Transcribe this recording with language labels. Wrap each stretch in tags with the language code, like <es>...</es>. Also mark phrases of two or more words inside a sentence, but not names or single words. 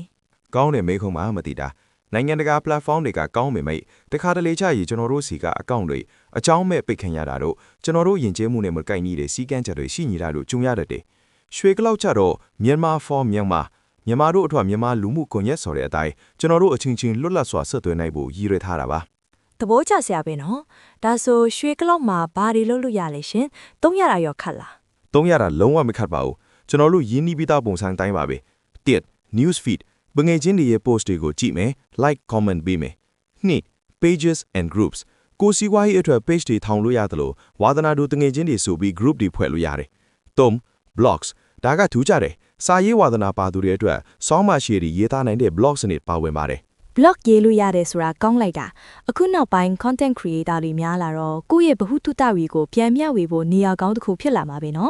<my>ကောင်းတယ်မေးခုံးမှာမသိတာနိုင်ငံတကာ platform တွေကကောင်းပေမဲ့တခါတလေချရေကျွန်တော်တို့စီကအကောင့်တွေအကြောင်းမဲ့ပိတ်ခံရတာတို့ကျွန်တော်တို့ယဉ်ကျေးမှုနဲ့မကိုက်ညီတဲ့စီးကမ်းချက်တွေရှိနေတာလို့ကြုံရတတ်တယ်ရွှေကလောက်ချတော့မြန်မာ for မြန်မာတို့အထွတ်မြန်မာလူမှုကွန်ရက်ဆိုတဲ့အတိုင်းကျွန်တော်တို့အချင်းချင်းလွတ်လပ်စွာဆက်သွယ်နိုင်ဖို့ရည်ရွယ်ထားတာပါ သဘောကျစရာပဲနော်ဒါဆိုရွှေကလောက်မှာဘာတွေလုပ်လို့ရလဲရှင်သုံးရတာရောခက်လား သုံးရတာလုံးဝမခက်ပါဘူးကျွန်တော်တို့ရင်းနှီးပြီးသားပုံစံတိုင်းပါပဲ1</my> <en>news feed</en> <my>ပငယ်ချင်းတွေရဲ့ post တွေကိုကြည့်မယ်</my> <en>like comment</en> <my>ပေးမယ်2</my> <en>pages and groups</en> <my>ကိုစီဝါးရေးအတွက် page တွေထောင်လို့ရတယ်လို့ဝါသနာတို့တငယ်ချင်းတွေဆိုပြီး group တွေဖွဲ့လို့ရတယ်3 blogs ဒါကထူးကြတယ်စာရေးဝါသနာပါသူတွေအတွက်စောင်းမရှိတွေရေးသားနိုင်တဲ့ blog စနစ်ပါဝင်ပါတယ် blog ရေးလို့ရတယ်ဆိုတာကောင်းလိုက်တာအခုနောက်ပိုင်း</my> <en>content creator</en> <my>တွေများလာတော့ကိုယ့်ရဲ့ဗဟုသုတတွေကိုပြန်မျှဝေဖို့နေရာကောင်းတစ်ခုဖြစ်လာမှာပဲเนาะ</my>